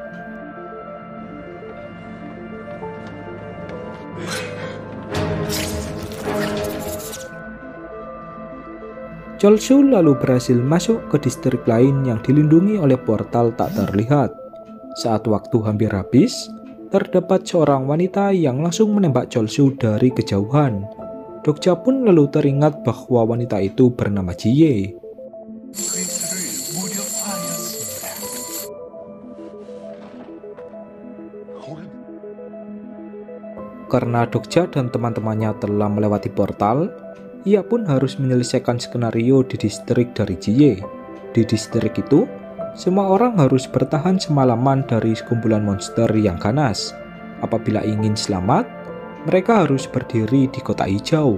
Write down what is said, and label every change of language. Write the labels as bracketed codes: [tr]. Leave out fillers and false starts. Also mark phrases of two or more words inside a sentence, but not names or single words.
[id] Cholsu lalu berhasil masuk ke distrik lain yang dilindungi oleh portal tak terlihat. Saat waktu hampir habis, terdapat seorang wanita yang langsung menembak Cholsu dari kejauhan. Dokja pun lalu teringat bahwa wanita itu bernama Jiye. [ko] 괴수를 무력화하였습니다. 거긴 [id] Karena Dokja dan teman-temannya telah melewati portal, ia pun harus menyelesaikan skenario di distrik dari Jiye. Di distrik itu, semua orang harus bertahan semalaman dari sekumpulan monster yang ganas. Apabila ingin selamat, mereka harus berdiri di kota hijau.